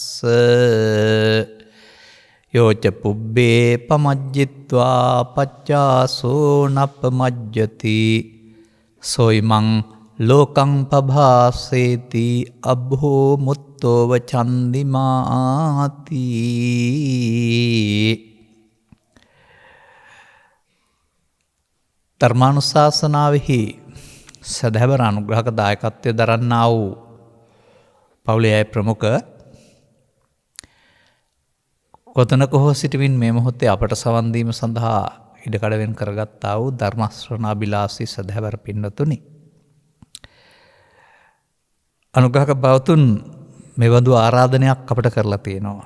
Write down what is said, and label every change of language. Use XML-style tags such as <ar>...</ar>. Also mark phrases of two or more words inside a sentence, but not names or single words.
<pi>යෝච පුබ්බේ පමජ්ජිත්වා පච්චාසෝ නප්පමජ්ජති සොයිමං ලෝකං පභාසේති අබ්බෝ මුත්තෝව චන්දිමාති.</pi> <si>ධර්මානුශාසනාවෙහි සදහැවර අනුග්‍රහක දායකත්වය දරන්නා වූ පවුලේ අය ප්‍රමුඛ කොතනක හෝ සිටමින් මේ මොහොතේ අපට සවන් දීම සඳහා ඉඩකඩ වෙන් කරගත්තා වූ ධර්ම ශ්‍රවණාබිලාසී සදහැවර පින්වතුනි, අනුග්‍රහක බවතුන් මෙවඳු ආරාධනයක් අපට කරලා තියෙනවා.</si>